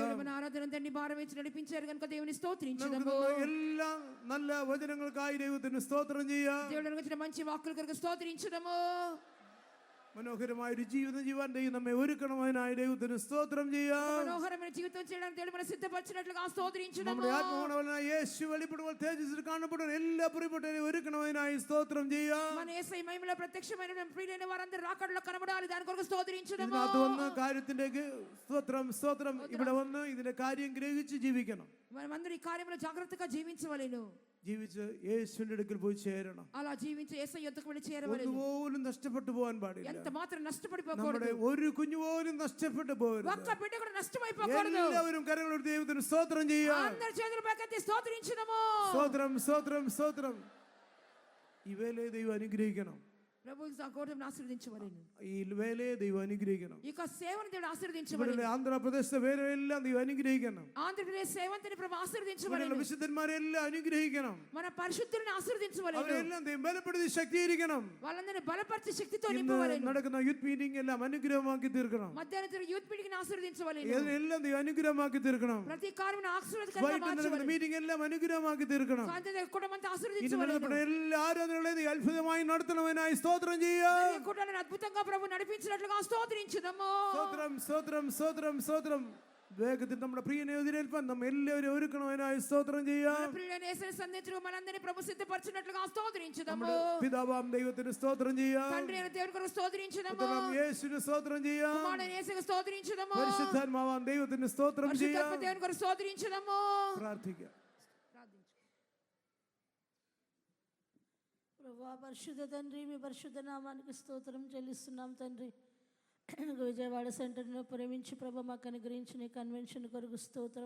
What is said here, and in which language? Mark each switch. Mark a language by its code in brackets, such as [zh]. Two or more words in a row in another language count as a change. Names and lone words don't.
[te] దేవుడు మన ఆరాధన తండ్రి భారం వేసి నడిపించారు కనుక దేవుని [ml] നമുക്ക് [te] స్తోత్రించుదాము. [ml] തന്ന എല്ലാ നല്ല വചനങ്ങൾക്കായി ദൈവത്തിന് സ്തോത്രം ചെയ്യാം. [te] దేవుడు మనకు ఇచ్చిన మంచి వాక్కుల కొరకు స్తోత్రించుదాము. [ml] മനോഹരമായ ഒരു ജീവിതം ജീവാൻ ദൈവം നമ്മെ ഒരുക്കണമതിനായി ദൈവത്തിന് സ്തോത്രം ചെയ്യാം. [te] మనోహరమైన జీవితం చేయడానికి దేవుడు మనం సిద్ధపరిచినట్లుగా స్తోత్రించుదాము. [ml] നമ്മുടെ ആത്മാവനായ യേശു വെളിപ്പെടുമ്പോൾ തേജസ്സിൽ കാണപ്പെടുന്ന എല്ലാ പ്രിയപ്പെട്ടവരെയും ഒരുക്കണമതിനായി സ്തോത്രം ചെയ്യാം. [te] మన యేసయ్య మహిమలో ప్రత్యక్షమైన ప్రియులైన వారందరూ రాకడలో కనబడాలి, దాని కొరకు స్తోత్రించుదాము. [ml] ഇതിനകത്ത് വന്ന് കാര്യത്തിന്റെ സ്തോത്രം സ്തോത്രം ഇവിടെ വന്ന് ഇതിന്റെ കാര്യം ഗ്രഹിച്ച് ജീവിക്കണം. [te] మనమందరూ ఈ కార్యంలో జాగ్రత్తగా జీవించవలెను. [ml] ജീവിച്ച് യേശുവിന്റെ അടുക്കൽ പോയി ചേരണം. [te] అలా జీవించి యేసయ్య యొద్దకు వెళ్ళి చేరవలెను. [ml] ഒന്നുപോലും നഷ്ടപ്പെട്ടു പോകാൻ പാടില്ല. [te] ఎంత మాత్రం [ml] നമ്മുടെ [te] నష్టపడిపోకూడదు. [ml] ഒരു കുഞ്ഞു പോലും നഷ്ടപ്പെട്ടു പോകരുത്. [te] ఒక్క బిడ్డ కూడా నష్టమైపోకూడదు. [ml] എല്ലാവരും കരങ്ങളോട് ദൈവത്തിന് സ്തോത്രം ചെയ്യാം. [te] అందరి చేతుల పైకెత్తి స్తోత్రించుదాము. [ml] സ്തോത്രം സ്തോത്രം സ്തോത്രം. ഈ വേലയെ ദൈവം അനുഗ്രഹിക്കണം. [te] ప్రభు ఈ గౌరవం ఆశీర్వదించవలెను. [ml] ഈ വേലയെ ദൈവം അനുഗ്രഹിക്കണം. [te] ఈ సేవను దేవుడు [ml] ഇവിടെയുള്ള [te] ఆశీర్వదించవలెను. [ml] ആന്ധ്രാപ്രദേശത്തെ വേലയെല്ലാം ദൈവം അനുഗ്രഹിക്കണം. [te] ఆంధ్రప్రదేశ్ సేవంతిని ప్రభు [ml] ഇവിടെയുള്ള [te] ఆశీర్వదించవలెను. [ml] വിശുദ്ധന്മാരെല്ലാം അനുഗ്രഹിക്കണം. [te] మన పరిశుద్ధులను ఆశీర్వదించవలెను. [ml] അവരെല്ലാം ദൈവം ബലപ്പെടുത്തി ശക്തീകരിക്കണം. [te] వాళ్ళందరినీ బలపరిచి శక్తితో [ml] ഇന്ന് [te] నింపవలెను. [ml] നടക്കുന്ന [en] youth meeting [ml] എല്ലാം അനുഗ്രഹമാക്കി തീർക്കണം. [te] మధ్యాహ్నం [en] youth meeting [te] ఆశీర్వదించవలెను. [ml] ഇതിനെല്ലാം ദൈവം അനുഗ്രഹമാക്കി തീർക്കണം. [te] ప్రతి కార్యమును ఆశీర్వాదకరంగా [ml] വൈകിട്ട് നടക്കുന്ന [te] మార్చవలెను. [ml] മീറ്റിംഗ് എല്ലാം അനുഗ്രഹമാക്കി തീർക്കണം. [te] సాయంత్రం కుటుంబంతో [ml] ഇന്ന് [te] ఆశీర్వదించవలెను. [ml] നടത്തപ്പെടുന്ന എല്ലാ ആരാധനകളെയും നീ അത്ഭുതമായി നടത്തണമെന്നായി സ്തോത്രം ചെയ്യാം. [te] ఈ కుటుంబాన్ని అద్భుతంగా ప్రభు నడిపించినట్లుగా స్తోత్రించుదాము. [ml] സ്തോത്രം സ്തോത്രം സ്തോത്രം സ്തോത്രം. വേഗത്തിൽ നമ്മുടെ പ്രിയനെ എതിരേൽപ്പാൻ നമ്മ എല്ലാവരും ഒരുക്കണതിനായി സ്തോത്രം ചെയ്യാം. [te] మన ప్రియుడైన యేసుని సంధించు మనందరినీ ప్రభు సిద్ధపరచినట్లుగా స్తోత్రించుదాము. [ml] നമ്മുടെ പിതാവാം ദൈവത്തിന് സ്തോത്രം ചെയ്യാം. [te] తండ్రి అయిన దేవుని కొరకు స్తోత్రించుదాము. [ml] പുത്രനാം യേശുവിന് സ്തോത്രം ചെയ്യാം. [te] కుమారుడైన యేసుకు స్తోత్రించుదాము. [ml] പരിശുദ്ധാത്മാവാം ദൈവത്തിന് സ്തോത്രം ചെയ്യാം. [te] పరిశుద్ధాత్మ దేవుని కొరకు స్తోత్రించుదాము. [ml] പ്രാർത്ഥിക്കാം. [te] ప్రభువా పరిశుద్ధ తండ్రి, మీ పరిశుద్ధ నామానికి స్తోత్రం చెల్లిస్తున్నాం తండ్రి. విజయవాడ సెంటర్ను ప్రేమించి ప్రభు మాకు అనుగ్రహించిన ఈ కన్వెన్షన్ కొరకు స్తోత్రం.